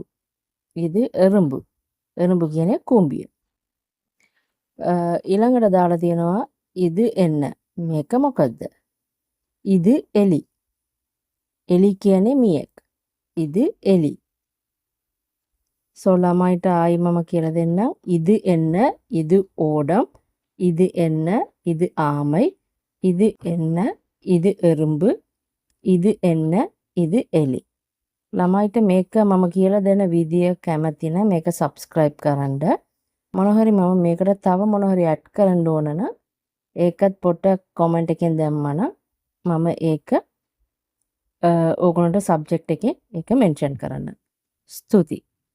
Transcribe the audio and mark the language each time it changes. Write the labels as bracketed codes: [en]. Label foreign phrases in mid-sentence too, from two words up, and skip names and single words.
[si] ඉදි එරුඹු. එරුඹු කියන්නේ කුඹිය. ඊළඟට දාලා තියෙනවා ඉදි එන්න. මේක මොකද්ද? ඉදි එලි. එලි කියන්නේ මියෙක්. ඉදි එලි. ළමයිට ආයි මම කියලා දෙන්නම්. [ta] இது என்ன, இது ஓடம், இது என்ன, இது ஆமை, இது என்ன, இது එරුඹු, இது என்ன, இது එලි. [si] ළමයිට මේක මම කියලා දෙන විදිය කැමති නම් මේක subscribe කරන්න. මොන හරි මම මේකට තව මොන හරි ඇඩ් කරන්න ඕන නම් ඒකත් පොඩ්ඩක් comment එකෙන් දැම්මනම් මම ඒක ඕගොල්ලන්ට subject එකේ ඒක mention කරන්න. ස්තුතියි.